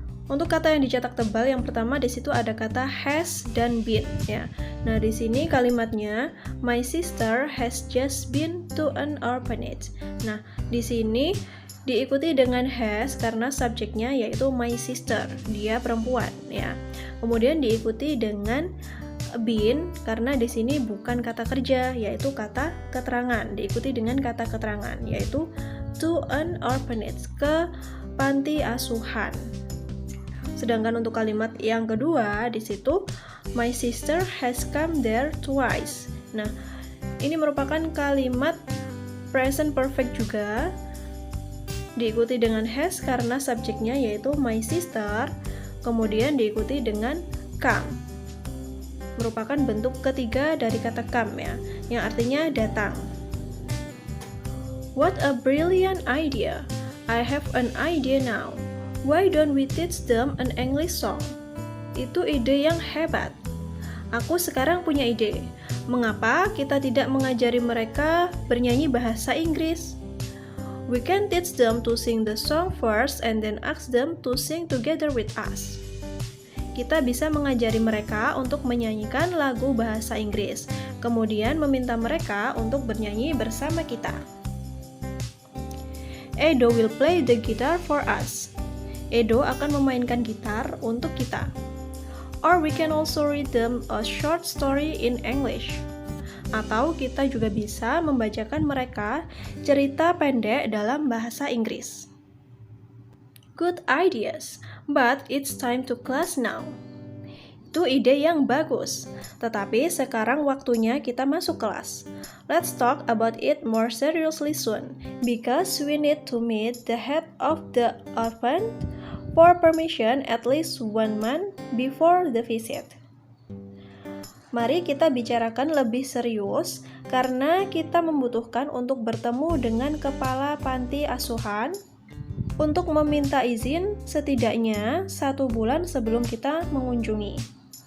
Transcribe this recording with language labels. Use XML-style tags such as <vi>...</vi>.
<id>Untuk kata yang dicetak tebal yang pertama di situ ada kata has dan been ya. Nah, di sini kalimatnya</id> <en>my sister has just been to an orphanage.</en> <id>Nah, di sini diikuti dengan has karena subjeknya yaitu my sister, dia perempuan ya. Kemudian diikuti dengan been karena di sini bukan kata kerja yaitu kata keterangan, diikuti dengan kata keterangan yaitu to an orphanage, ke panti asuhan. Sedangkan untuk kalimat yang kedua di situ</id> <en>my sister has come there twice.</en> <id>Nah, ini merupakan kalimat present perfect juga, diikuti dengan has karena subjeknya yaitu my sister, kemudian diikuti dengan come. Merupakan bentuk ketiga dari kata come ya, yang artinya datang.</id> <en>What a brilliant idea! I have an idea now. Why don't we teach them an English song?</en> <id>Itu ide yang hebat. Aku sekarang punya ide. Mengapa kita tidak mengajari mereka bernyanyi bahasa Inggris?</id> <en>We can teach them to sing the song first and then ask them to sing together with us.</en> <id>Kita bisa mengajari mereka untuk menyanyikan lagu bahasa Inggris, kemudian meminta mereka untuk bernyanyi bersama kita.</id> <en>Edo will play the guitar for us.</en> <id>Edo akan memainkan gitar untuk kita.</id> <en>Or we can also read them a short story in English.</en> <id>Atau kita juga bisa membacakan mereka cerita pendek dalam bahasa Inggris.</id> <en>Good ideas, but it's time to class now.</en> <id>Itu ide yang bagus, tetapi sekarang waktunya kita masuk kelas.</id> <en>Let's talk about it more seriously soon, because we need to meet the head of the orphan for permission at least 1 month before the visit.</en> <id>Mari kita bicarakan lebih serius karena kita membutuhkan untuk bertemu dengan kepala panti asuhan untuk meminta izin setidaknya 1 bulan sebelum kita mengunjungi.</id>